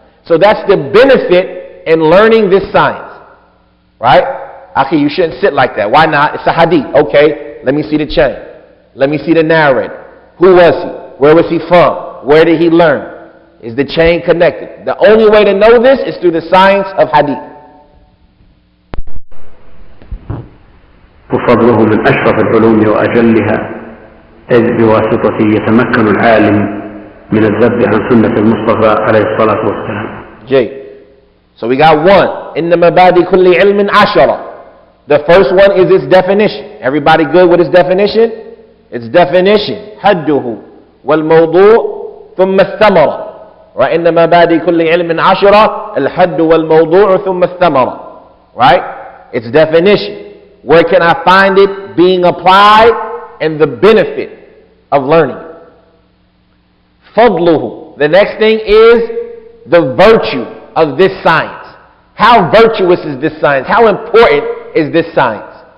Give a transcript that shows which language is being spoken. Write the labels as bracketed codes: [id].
[en] So that's the benefit in learning this science. Right? Akhi, you shouldn't sit like that. Why not? It's a hadith. Okay, let me see the chain. Let me see the narrator. Who was he? Where was he from? Where did he learn? Is the chain connected? The only way to know this is through the science of hadith. [ar] وفضله من أشرف العلوم وأجلها إذ بواسطته يتمكن العالم من الذب عن سنة المصطفى عليه الصلاة والسلام. [en] Jay. So we got one. [ar] إن مبادئ كل علم عشرة. [en] The first one is its definition. Everybody good with its definition? Its definition. [ar] حده والموضوع ثم الثمرة. [en] Right? [ar] إن مبادئ كل علم عشرة. الحد والموضوع ثم الثمرة. [en] Right? Its definition. Where can I find it being applied and the benefit of learning it? Fadluhu. The next thing is the virtue of this science. How virtuous is this science? How important is this science?